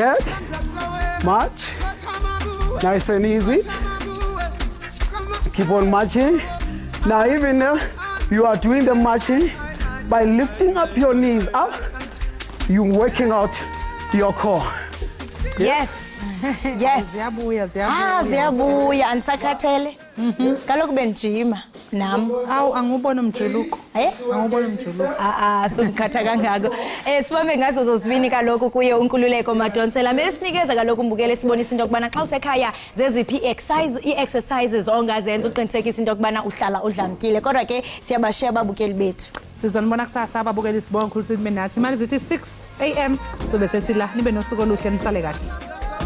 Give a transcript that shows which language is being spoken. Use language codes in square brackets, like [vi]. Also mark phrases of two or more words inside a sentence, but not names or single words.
[en] March back. March. Nice and easy. Keep on marching. Now even you are doing the marching by lifting up your knees up, you're working out your core. Yes. Yes. [xh] Ziyabuya anisakhathele. Kaloku benjima nam. Awu angubona umjuluko. Angubona umjuluko. Sokukhatha kangako. Sibambe ngazo zozibini kaloku kuye uNkululeko Madonsela. Mesinikeza kaloku umbukele sibonisa into kubana xa usekhaya zeziphi exercises ongazenza uqinisekisa into kubana uhlala udlamkile. Kodwa ke siyabashiya ababukeli bethu. Sizonibona kusasa ababukeli sibonga khulu ukuthi nibe nathi. Imali zithi 6 AM sobe sesila nibe nosuku oluhle nisale kahle.